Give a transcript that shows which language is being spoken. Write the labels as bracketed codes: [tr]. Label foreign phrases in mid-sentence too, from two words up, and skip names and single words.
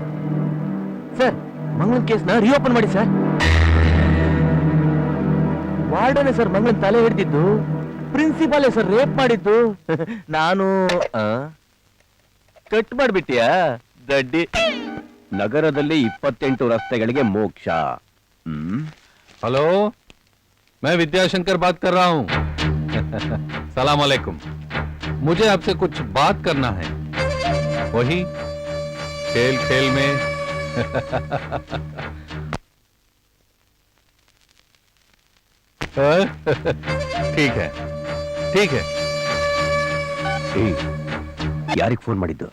[kn] ಸರ್, ಮಂಗಳನ್ ಕೇಸ್ನ ರಿಓಪನ್ ಮಾಡಿ ಸರ್. ವಾರ್ಡನೆ ಸರ್ ಮಂಗಳನ್ ತಲೆ ಹಿಡಿದಿದ್ದು, ಪ್ರಿನ್ಸಿಪಾಲೇ ಸರ್ ರೇಪ್ ಮಾಡಿದ್ದು. ನಾನು ಕಟ್ ಮಾಡ್ಬಿಟ್ಟಿಯಾ ದಡ್ಡಿ. ನಗರದಲ್ಲಿ 28 ರಸ್ತೆಗಳಿಗೆ ಮೋಕ್ಷ. [hi] हेलो, मैं विद्याशंकर बात कर रहा हूँ. [ar] سلام عليكم. [hi] मुझे आपसे कुछ बात करना है. वही खेल खेल में. ठीक है, ठीक है. [kn] ಯಾರಿಗೆ ಫೋನ್ ಮಾಡಿದ್ದು?